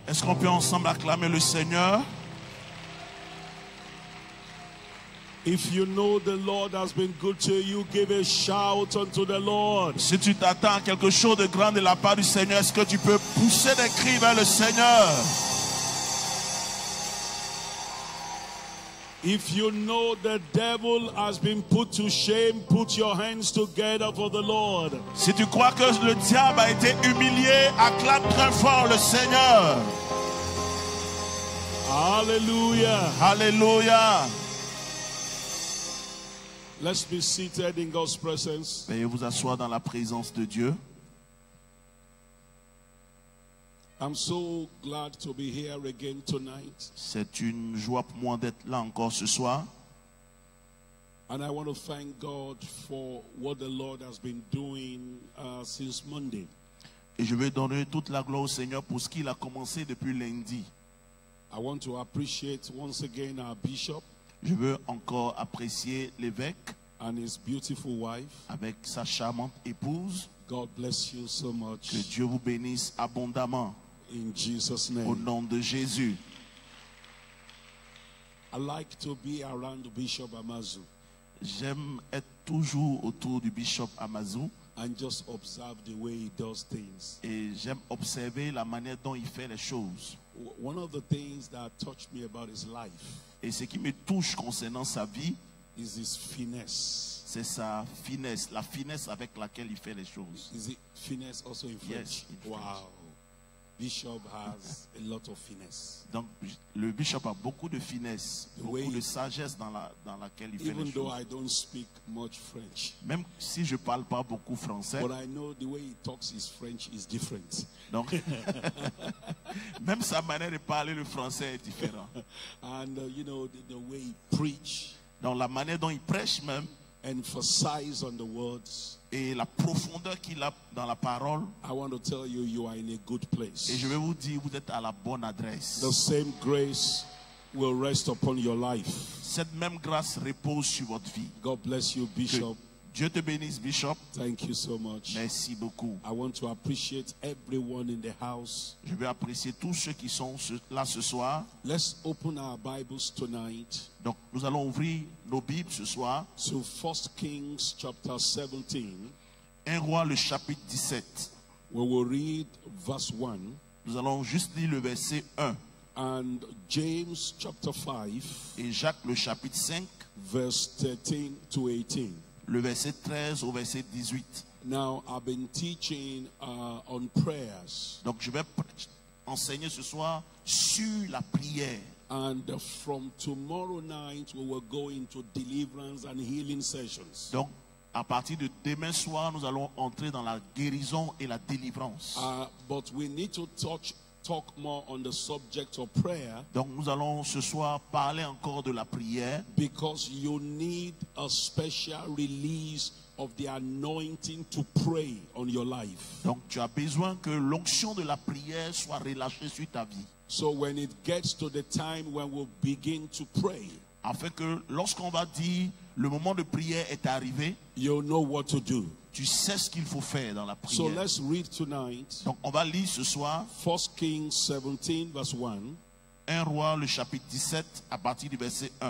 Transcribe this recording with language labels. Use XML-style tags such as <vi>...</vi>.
<fr>Est-ce qu'on peut ensemble acclamer le Seigneur?</fr> <en>If you know the Lord has been good to you, give a shout unto the Lord.</en> <fr>Si tu t'attends à quelque chose de grand de la part du Seigneur, est-ce que tu peux pousser des cris vers le Seigneur?</fr> <en>If you know the devil has been put to shame, put your hands together for the Lord.</en> <fr>Si tu crois que le diable a été humilié, acclame très fort le Seigneur.</fr> <en>Hallelujah.</en> <fr>Alléluia.</fr> <en>Let's be seated in God's presence.</en> <fr>Veuillez vous asseoir dans la présence de Dieu.</fr> <en>I'm so glad to be here again tonight.</en> <fr>C'est une joie pour moi d'être là encore ce soir.</fr> <en>And I want to thank God for what the Lord has been doing since Monday.</en> <fr>Et je veux donner toute la gloire au Seigneur pour ce qu'il a commencé depuis lundi.</fr> <en>I want to appreciate once again our bishop</en> <fr>Je veux encore apprécier l'évêque</fr> <en>and his beautiful wife.</en> <fr>avec sa charmante épouse.</fr> <en>God bless you so much.</en> <fr>Que Dieu vous bénisse abondamment.</fr> <en>In Jesus'</en> <fr>Au</fr> <en>name.</en> <fr>nom de Jésus.</fr> <en>I like to be around Bishop Amazu</en> <fr>J'aime être toujours autour du bishop Amazou</fr> <en>and just observe the way he does things.</en> <fr>et j'aime observer la manière dont il fait les choses.</fr> <en>One of the things that touched me about his life</en> <fr>Et ce qui me touche concernant sa vie,</fr> <en>is his finesse.</en> <fr>c'est sa finesse, la finesse avec laquelle il fait les choses.</fr> <en>Is it finesse also in French? Yes, in French. Wow. Bishop has a lot of finesse.</en> <fr>Donc le bishop a beaucoup de finesse, beaucoup Oui. de sagesse dans laquelle il fait</fr> <en>Even</en> <fr>les</fr> <en>though</en> <fr>choses.</fr> <en>I don't speak much French,</en> <fr>Même si je ne parle pas beaucoup français,</fr> <en>but I know the way he talks his French is different.</en> <fr>donc même sa manière de parler le français est différente.</fr> <en>And you know, the way he preach,</en> <fr>Donc la manière dont il prêche même</fr> <en>emphasize on the words.</en> <fr>et la profondeur qu'il a dans la parole.</fr> <en>I want to tell you, you are in a good place.</en> <fr>Et je vais vous dire, vous êtes à la bonne adresse.</fr> <en>The same grace will rest upon your life.</en> <fr>Cette même grâce repose sur votre vie.</fr> <en>God bless you,</en> <fr>Que</fr> <en>Bishop.</en> <fr>Dieu te bénisse, Bishop.</fr> <en>Thank you so much.</en> <fr>Merci beaucoup.</fr> <en>I want to appreciate everyone in the house.</en> <fr>Je vais apprécier tous ceux qui sont là ce soir.</fr> <en>Let's open our Bibles tonight</en> <fr>Donc, nous allons ouvrir nos Bibles ce soir.</fr> <en>to 1 Kings chapter 17.</en> <fr>1 Roi, le chapitre 17.</fr> <en>We will read verse 1</en> <fr>Nous allons juste lire le verset 1.</fr> <en>and James chapter 5,</en> <fr>Et Jacques, le chapitre 5,</fr> <en>verse 13 to 18.</en> <fr>le verset 13 au verset 18.</fr> <en>Now, I've been teaching on prayers.</en> <fr>Donc, je vais enseigner ce soir sur la prière.</fr> <en>And from tomorrow night, we will go into deliverance and healing sessions.</en> <fr>Donc, à partir de demain soir, nous allons entrer dans la guérison et la délivrance.</fr> <en>But we need to talk more on the subject of prayer,</en> <fr>Donc, nous allons ce soir parler encore de la prière.</fr> <en>because you need a special release of the anointing to pray on your life.</en> <fr>Donc, tu as besoin que l'onction de la prière soit relâchée sur ta vie.</fr> <en>So when it gets to the time when we'll begin to pray,</en> <fr>Afin que lorsqu'on va dire le moment de prière est arrivé,</fr> <en>you'll know what to do.</en> <fr>tu sais ce qu'il faut faire dans la</fr> <en>So</en> <fr>prière.</fr> <en>let's read tonight</en> <fr>Donc, on va lire ce soir</fr> <en>1 Kings 17 verse 1.</en> <fr>1 Roi, le chapitre 17, à partir du verset 1.</fr>